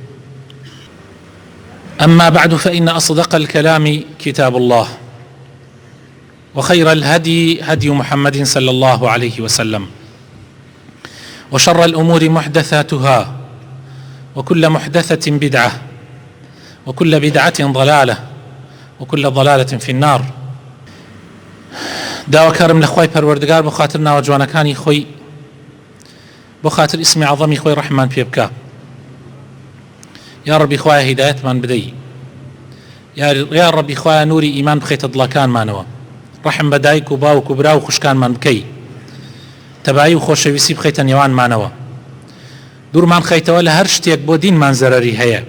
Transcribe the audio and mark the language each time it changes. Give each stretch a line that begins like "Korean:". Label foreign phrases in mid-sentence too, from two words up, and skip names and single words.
Arabic: أما بعد، فإن أصدق الكلام كتاب الله، وخير الهدي هدي محمد صلى الله عليه وسلم، وشر الأمور محدثاتها، وكل محدثة بدعة، وكل بدعة ضلالة، وكل ضلالة في النار.
Central Kurdish: داواکارم لە خوای پەروەردگار بۆ خاتر ناوە جوانەکانی خۆی، بۆ خاتر ئیسمی عەظەمی خۆی ڕەحمان پێ بکە. یا ڕەبی خوایە هیدایەتمان بدەی، یا ڕەبی خوایە نوری ئیمان بخەیتە دڵەکانمانەوە، ڕەحم بە دایک و باوک و برا و خوشکانمان بکەی، تەبایی و خۆشەویستی بخەیتە نێوانمانەوە، دوورمان خەیتەوە لە هەر شتێک بۆ دینمان زەرەری هەیە.